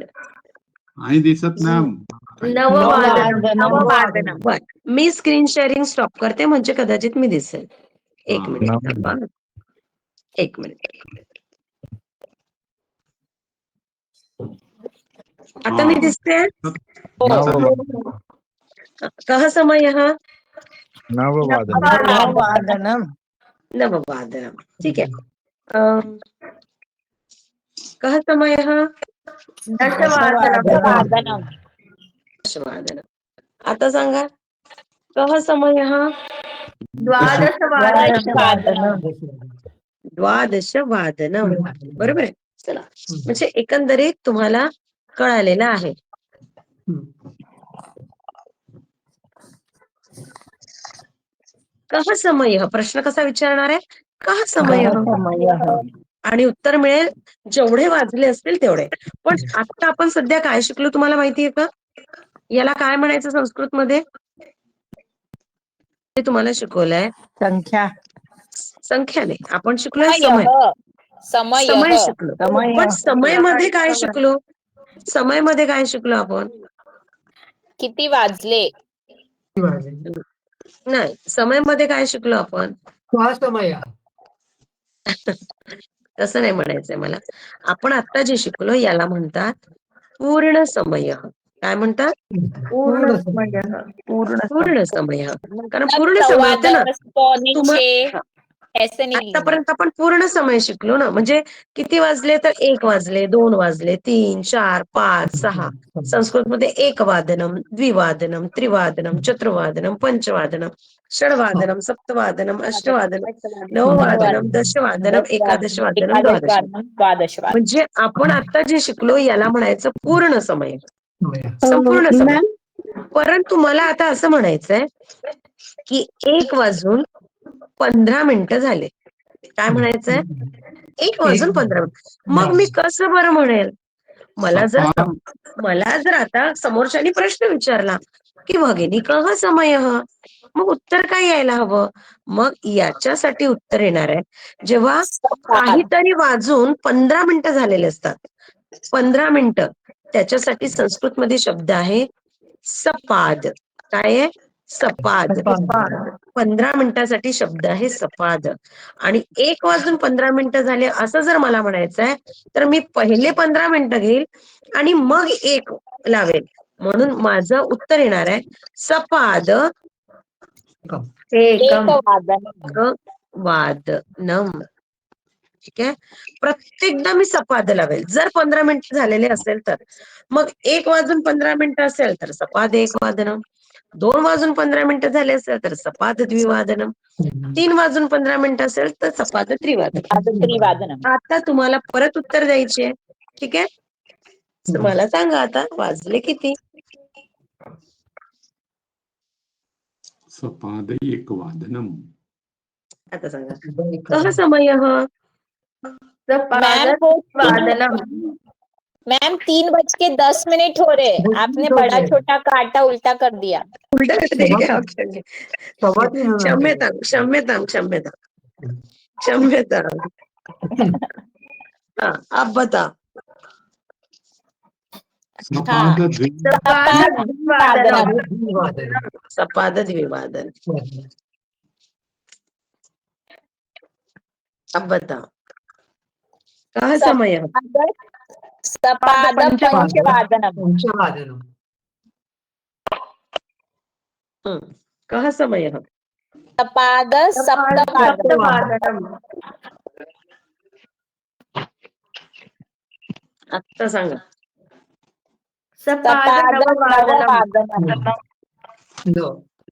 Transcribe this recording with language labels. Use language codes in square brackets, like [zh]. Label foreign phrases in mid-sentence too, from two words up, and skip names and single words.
[mr] नाही दिसत मॅम. [sa] नववादनम नववादनम [mr] बर मी स्क्रीन शेअरिंग स्टॉप करते म्हणजे कदाचित मी दिसेल. एक हा. मिनिट थांबा. एक मिनिट. आता मी दिसते. [sa] कः समयः नववादनम नववादनम. [mr] ठीक आहे. [sa] कः समयः दशवादनम वादनम दशवादनम. [mr] आता सांगा [sa] कः समयः द्वादशवादनम वादनम द्वादशवादनम. [mr] बरोबर आहे. चला म्हणजे एकंदरीत तुम्हाला कळालेलं आहे. [sa] कः समयः [mr] प्रश्न कसा विचारणार आहे? [sa] कः समयः [mr] आणि उत्तर मिळेल जेवढे वाजले असतील तेवढे. पण आता आपण सध्या काय शिकलो तुम्हाला माहितीये का? याला काय म्हणायचं संस्कृत मध्ये? ते तुम्हाला शिकवलंय संख्या संख्या नाही. आपण शिकलोय समय. समय शिकलो. समय पण समय मध्ये काय शिकलो? समय मध्ये काय शिकलो आपण? किती वाजले? नाही समय मध्ये काय शिकलो आपण? समय तसं नाही म्हणायचंय मला. आपण आता जे शिकलो याला म्हणतात पूर्ण समय. काय म्हणतात? पूर्ण समय पूर्ण समय. कारण [hi] मतलब [mr] पूर्ण समय सव्वा होते ना. [hi] 10 पौने 6 हा. ऐसे नहीं लिखना. [mr] आतापर्यंत आपण पूर्ण समय शिकलो ना. म्हणजे किती वाजले तर 1 वाजले, 2 वाजले, 3, 4, 5, 6. संस्कृत मध्ये [sa] एकवादनम, द्विवादनम, त्रिवादनम, चतुर्वादनम, पंचवादनम, षड्वादनम, सप्तवादनम, अष्टवादनम, नववादनम, दशवादनम, एकादशवादनम, द्वादश. द्वादशवादन [mr] म्हणजे आपण आता जे शिकलो याला म्हणायचं पूर्ण समय. संपूर्ण समय. परंतु मला आता असं म्हणायचंय की 1:15 झाले. काय म्हणायचंय? 1:15. मग मी कसं बरं म्हणेल? मला जर आता समोरच्यानी प्रश्न विचारला की [sa] भगिनी कः समयः, [mr] मग उत्तर काय यायला हवं? मग याच्यासाठी उत्तर येणार आहे जेव्हा काहीतरी वाजून 15 मिनिटं झालेले असतात. 15 मिनिटं. त्याच्यासाठी संस्कृत मध्ये शब्द आहे सपाद. काय आहे? सपाद. 15 मिनिटासाठी शब्द आहे सपाद. आणि 1:15 झाले असं जर मला म्हणायचं आहे तर मी पहिले 15 मिनिटं घेईल आणि मग 1 लावेल. म्हणून माझं उत्तर येणार आहे सपाद [sa] एकम वादनम. [mr] ठीक आहे. प्रत्येकदा मी सपाद लावेल. जर 15 मिनिट झालेले असेल तर. मग 1:15 असेल तर [sa] सपाद 1 वादनम. [mr] 2:15 झाले असेल तर [sa] सपाद द्विवादनम. [mr] 3:15 असेल तर [sa] सपाद त्रिवादनम. त्रिवादनम [mr] आता तुम्हाला परत उत्तर द्यायचे. ठीक आहे. मला सांगा आता वाजले किती? [sa] सपाद एकवादनम. [mr] आता सांगा [sa] कः समयः [hi] मैम वो [sa] वादनम [hi] 3:10 हो रहे. आपने बड़ा छोटा काटा उल्टा कर दिया. उलटा क्षम्यता. हाँ अब बता. [sa] सपाद द्विवादनम सपाद द्विवादन. [hi] अब बता [sa] कः समयः सपाद पंचवादनम कः समयः सपाद सप्तवादनम सप्तवादनम [mr] आता सांगा [sa] सपाद नववादनम नववादनम